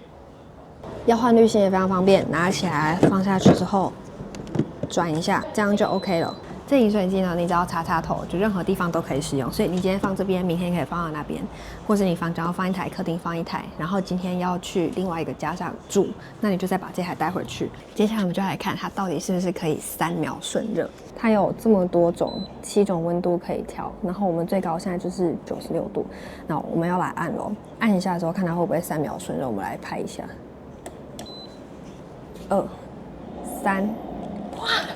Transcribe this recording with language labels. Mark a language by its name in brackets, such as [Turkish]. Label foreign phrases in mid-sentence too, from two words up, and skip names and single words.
[Chinese] 要換濾芯也非常方便，拿起來放下去之後轉一下，這樣就 OK 了。這飲水機呢，你只要插插頭，就任何地方都可以使用。所以你今天放這邊，明天可以放到那邊，或者你房間要放一台，客廳放一台，然後今天要去另外一個家長住，那你就再把這台帶回去。接下來我們就來看它到底是不是可以3秒瞬熱。它有這麼多種7種溫度可以調，然後我們最高現在就是96度。那我們要來按咯，按一下的時候看它會不會3秒瞬熱，我們來拍一下。2、3，哇！